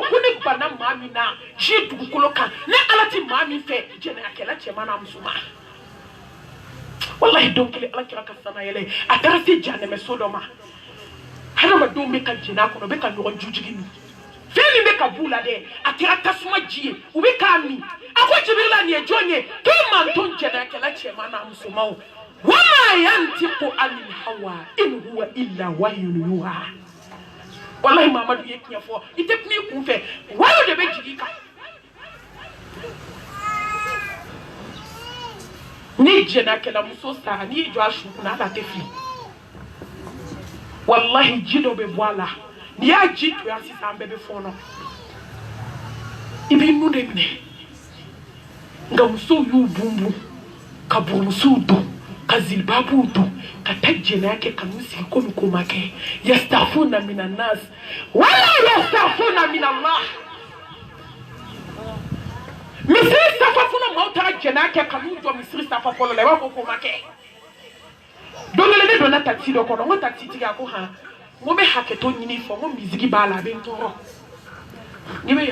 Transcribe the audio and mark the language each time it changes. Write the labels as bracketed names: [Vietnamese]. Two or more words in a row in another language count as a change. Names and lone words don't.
[Bambara] ko ne bana maa min na ji dugukolo kan ne ala ti maa min fɛ jɛnɛyakɛla cɛman n'a musoman wallahi don kelen ala kira ka sana yɛlɛ a taara se janɛmɛ so dɔ ma hadamadenw bɛ ka jɛnɛ kɔnɔ bɛ ka ɲɔgɔn jujigi min fɛn min bɛ ka b'u la dɛ a kɛra tasuma ji ye u bɛ k'a min a ko jibirila nin ye jɔn ye k'e man to jɛnɛyakɛla cɛman n'a musoman [Arabic] وما ينطق عن الهوى إن هو إلا وحي يوحى [Bambara] wallahi mamadu ye tiɲɛ fɔ i tɛ kuma i kun fɛ wayo de bɛ jigi kan ni jɛnɛyakɛla muso sara n'i y'i jɔ a su kunna ala tɛ fili wallahi ji dɔ bɛ bɔ a la n'i y'a ji to yan sisan an bɛɛ bɛ fɔɔnɔ i b'i nun de minɛ nka musow y'u bunbun ka burumusow don ka zilibabuw don ka taa jɛnɛya kɛ ka n'u sigi komi ko ma kɛ [Arabic] يستحيون من الناس ولا يستحيون من الله [Bambara] misiri safa fana maaw taara jɛnɛya kɛ ka n'u jɔ misiri safa fɔlɔ la i b'a fɔ ko ma kɛ don kelen ne donna taxi dɔ kɔnɔ n ko taxi tigi a ko han n ko n bɛ hakɛto ɲini fɔ n ko misigi b'a la a bɛ n tɔɔrɔ n'i bɛ